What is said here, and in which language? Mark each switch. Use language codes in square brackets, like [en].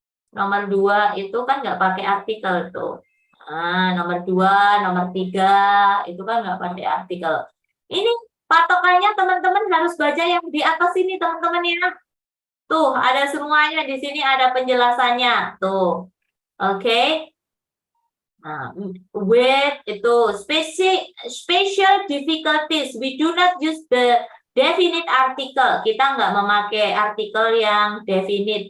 [id] Nomor 2 itu kan nggak pakai artikel tuh. Nah, nomor 2, nomor 3 itu kan nggak pakai artikel. Ini patokannya teman-teman harus baca yang di atas ini teman-teman ya. Tuh, ada semuanya di sini, ada penjelasannya. Tuh. Oke. Nah, with itu special difficulties. [en] We do not use the definite article. [id] Kita nggak memakai artikel yang definite.